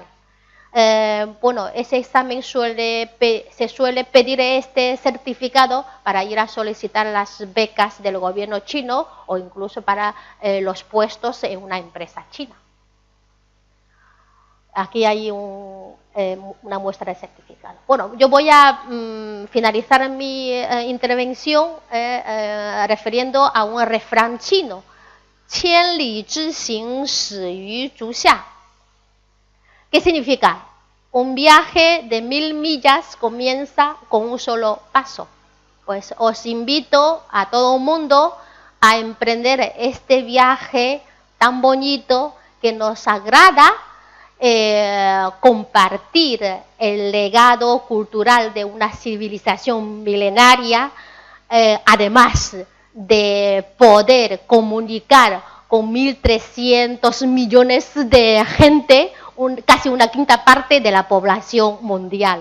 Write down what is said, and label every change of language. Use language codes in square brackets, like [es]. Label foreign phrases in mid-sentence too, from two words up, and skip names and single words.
[es] Bueno, ese examen se suele pedir este certificado para ir a solicitar las becas del gobierno chino o incluso para los puestos en una empresa china. Aquí hay una muestra de certificado. Bueno, yo voy a finalizar mi intervención refiriendo a un refrán chino. [zh] 千里之行始于足下. [es] ¿Qué significa? Un viaje de 1000 millas comienza con un solo paso. Pues os invito a todo el mundo a emprender este viaje tan bonito que nos agrada compartir el legado cultural de una civilización milenaria, además de poder comunicar con 1.300 millones de gente, casi una quinta parte de la población mundial.